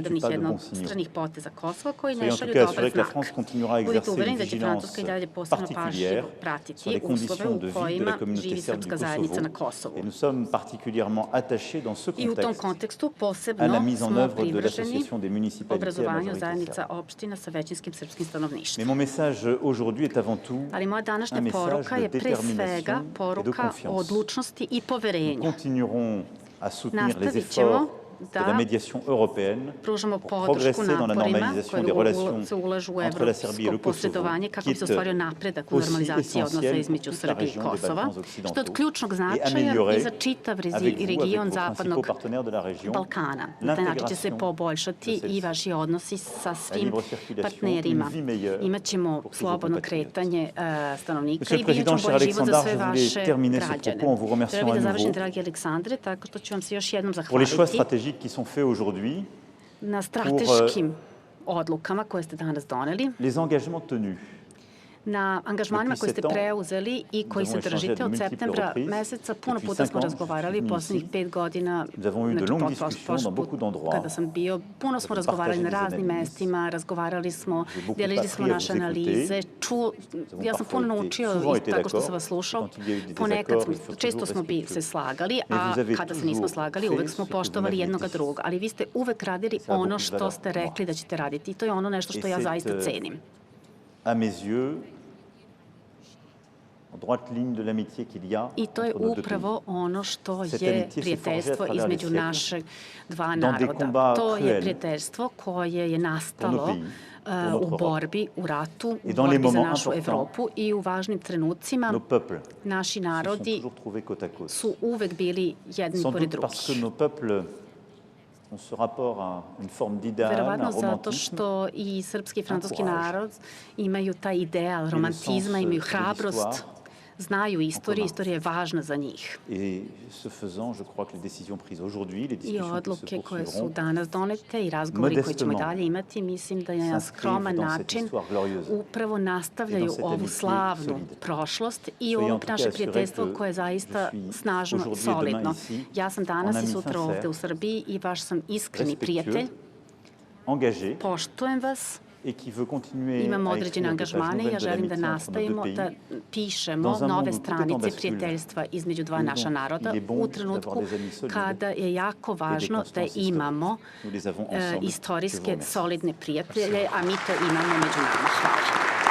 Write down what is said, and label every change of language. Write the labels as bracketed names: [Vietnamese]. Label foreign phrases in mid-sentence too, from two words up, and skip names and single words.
[French] de bons signaux. [Serbian] jednostranih poteza Kosova koji ne [French] Soyez en tout [Serbian] šalju [French] cas [Serbian] dobar [French] assurés que la [Serbian] znak. [French] France continuera à [Serbian] Budite [French] exercer une [Serbian] uvereni da će [French] vigilance [Serbian] Francuska i dalje posebno [French] particulière [Serbian] pažljivo [French] sur [Serbian] pratiti [French] les [Serbian] uslove [French] conditions de [Serbian] u [French] vie de [Serbian] kojima [French] la communauté [Serbian] živi [French] serbe du [Serbian] srpska zajednica [French] Kosovo. [Serbian] na Kosovu. [French] Et nous sommes particulièrement attachés dans ce [Serbian] I u tom [French] contexte [Serbian] kontekstu [French] à la [Serbian] posebno [French] mise en [Serbian] smo [French] œuvre de [Serbian] privrženi [French] l'association des municipalités à [Serbian] obrazovanju [French] majorité [Serbian] zajednica [French] serbe. [Serbian] opština sa većinskim srpskim stanovništvom. [French] Mais mon message aujourd'hui est avant tout [Serbian] Ali moja [French] un [Serbian] današnja [French] message [Serbian] poruka [French] de [Serbian] je pre svega [French] détermination et de [Serbian] poruka o [French] confiance. [Serbian] odlučnosti i [French] Nous [Serbian] poverenja. [French] continuerons à soutenir les [Serbian] Nastavit [French] efforts [Serbian] ćemo [French] de la médiation européenne [Serbian] pružamo [French] pour [Serbian] podršku [French] progresser dans la [Serbian] naporima [French] normalisation des [Serbian] koje [French] relations [Serbian] se ulažu u [French] entre la Serbie et le [Serbian] evropsko [French] Kosovo, [Serbian] posredovanje kako [French] qui [Serbian] bi se [French] est [Serbian] ostvario napredak u [French] aussi [Serbian] normalizaciji odnosa [French] essentiel [Serbian] između [French] pour toute la [Serbian] Srbije i [French] région des [Serbian] Kosova, [French] Balkans [Serbian] što je od [French] occidentaux, [Serbian] ključnog [French] et [Serbian] značaja [French] améliorer [Serbian] i za čitav [French] avec vous, avec [Serbian] region [French] vos [Serbian] zapadnog [French] principaux partenaires de la région, [Serbian] Balkana. Na taj način će se [French] l'intégration [Serbian] poboljšati [French] de [Serbian] i [French] celle-ci. [Serbian] vaši odnosi sa [French] La [Serbian] svim [French] libre circulation, [Serbian] partnerima. [French] une vie meilleure [Serbian] Imaćemo [French] pour tous vos [Serbian] slobodno [French] compatriotes. [Serbian] kretanje stanovnika [French] Monsieur [Serbian] i [French] le [Serbian] bit ćemo [French] Président, cher [Serbian] bolji život za [French] Alexandre, [Serbian] sve [French] je voulais [Serbian] vaše [French] terminer ce [Serbian] građane. [French] propos en vous remerciant [Serbian] Treba [French] à [Serbian] da završim, [French] nouveau [Serbian] dragi Aleksandre, tako što ću vam se još jednom [French] pour les [Serbian] zahvaliti [French] choix stratégiques qui sont faits aujourd'hui, [Serbian] na strateškim odlukama koje ste danas doneli, [French] les engagements tenus. [Serbian] na angažmanima koje ste preuzeli i koji se držite od septembra meseca. Puno puta smo razgovarali, poslednjih 5 godina, kada sam bio, puno smo razgovarali na raznim mestima, razgovarali smo, delili smo naše analize, ja sam puno naučio tako što sam vas slušao, često smo se slagali, a kada se nismo slagali, uvek smo poštovali jednoga druga, ali vi ste uvek radili ono što ste rekli da ćete raditi i to je ono nešto što ja zaista cenim. [French] À mes yeux, en droite ligne de l'amitié qu'il y a [Serbian] I to je [French] entre nos deux [Serbian] upravo [French] pays. [Serbian] ono što [French] Cette [Serbian] je [French] amitié s'est [Serbian] prijateljstvo [French] forgée à travers [Serbian] između [French] les siècles, [Serbian] našeg dva [French] dans des [Serbian] naroda. [French] combats [Serbian] To je [French] cruels [Serbian] prijateljstvo koje je nastalo [French] pour nos pays, pour [Serbian] u [French] notre [Serbian] borbi, u ratu, u [French] Et dans les [Serbian] borbi za [French] moments [Serbian] našu [French] importants, [Serbian] Evropu i u važnim trenucima [French] Nos peuples [Serbian] naši [French] se sont [Serbian] narodi [French] toujours trouvés côte à côte. [Serbian] su uvek bili jedni [French] Sans [Serbian] pored [French] doute parce que [Serbian] drugih. [French] nos peuples ont ce rapport à une forme d'idéal, [Serbian] Verovatno [French] un [Serbian] zato [French] romantisme, [Serbian] što i srpski i francuski [French] courage. [Serbian] narod imaju taj ideal romantizma, [French] sens [Serbian] imaju [French] de [Serbian] hrabrost, [French] l'histoire [Serbian] znaju istoriju, [French] commun. [Serbian] istorija je važna za njih. [French] Et ce faisant, je crois que les décisions prises aujourd'hui, les [Serbian] I [French] discussions qui se [Serbian] odluke koje su [French] poursuivront, [Serbian] danas donete i razgovori koji ćemo i [French] modestement [Serbian] dalje imati, mislim da je na skroman [French] s'inscrivent dans cette [Serbian] način [French] histoire glorieuse. [Serbian] upravo nastavljaju [French] Et dans cette [Serbian] ovu [French] amitié [Serbian] slavnu [French] solide. [Serbian] prošlost i [French] Soyez en [Serbian] ovo [French] tout [Serbian] naše [French] cas assurés [Serbian] prijateljstvo [French] que [Serbian] koje je zaista [French] je suis [Serbian] snažno, [French] aujourd'hui et demain [Serbian] solidno. [French] ici, [Serbian] Ja sam [French] en [Serbian] danas i [French] ami [Serbian] sutra [French] sincère, [Serbian] ovde u Srbiji i vaš sam iskreni prijatelj. [French] engagé [Serbian] Poštujem vas, [French] et qui veut continuer [Serbian] imamo [French] à [Serbian] određene [French] écrire des pages [Serbian] angažmane i ja [French] nouvelles de [Serbian] želim da [French] l'amitié entre nos [Serbian] nastavimo [French] deux [Serbian] da [French] pays. [Serbian] pišemo [French] Dans un monde [Serbian] nove [French] où tout est en [Serbian] stranice [French] bascule, [Serbian] prijateljstva između dva [French] où [Serbian] naša [French] donc [Serbian] naroda [French] il est bon [Serbian] u [French] d'avoir [Serbian] trenutku [French] des amis solides [Serbian] kada je jako [French] et des [Serbian] važno da [French] constances [Serbian] imamo [French] historiques. Nous les avons ensemble. Je vous [Serbian] istorijske [French] remercie. [Serbian] solidne prijatelje, a mi to imamo među nama. Hvala.